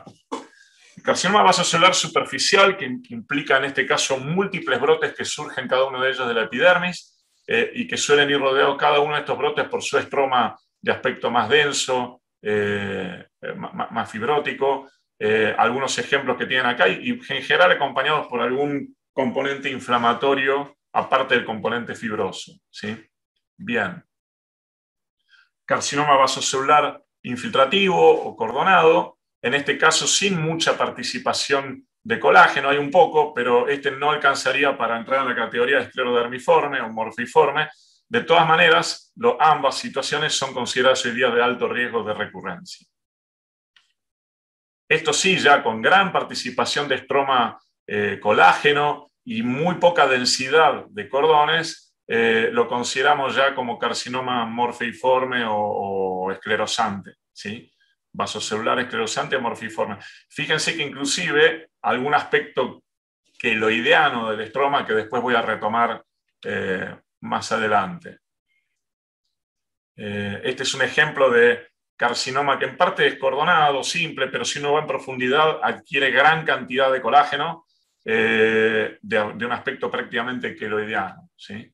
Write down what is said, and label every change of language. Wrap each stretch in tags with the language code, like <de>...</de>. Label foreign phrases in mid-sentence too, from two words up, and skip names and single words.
<es>El carcinoma vasocelular superficial, que implica en este caso múltiples brotes que surgen cada uno de ellos de la epidermis, y que suelen ir rodeados cada uno de estos brotes por su estroma de aspecto más denso, más fibrótico. Algunos ejemplos que tienen acá, y en general acompañados por algún componente inflamatorio, aparte del componente fibroso, ¿sí? Bien. Carcinoma vasocelular infiltrativo o cordonado, en este caso sin mucha participación de colágeno, hay un poco, pero este no alcanzaría para entrar en la categoría de esclerodermiforme o morfiforme. De todas maneras, ambas situaciones son consideradas hoy día de alto riesgo de recurrencia. Esto sí, ya con gran participación de estroma colágeno y muy poca densidad de cordones, lo consideramos ya como carcinoma morfiforme o esclerosante, ¿sí? Vasocelular esclerosante o morfiforme. Fíjense que inclusive algún aspecto queloideano del estroma que después voy a retomar más adelante. Este es un ejemplo de carcinoma que en parte es cordonado, simple, pero si uno va en profundidad adquiere gran cantidad de colágeno de un aspecto prácticamente queloideano, ¿sí?</es>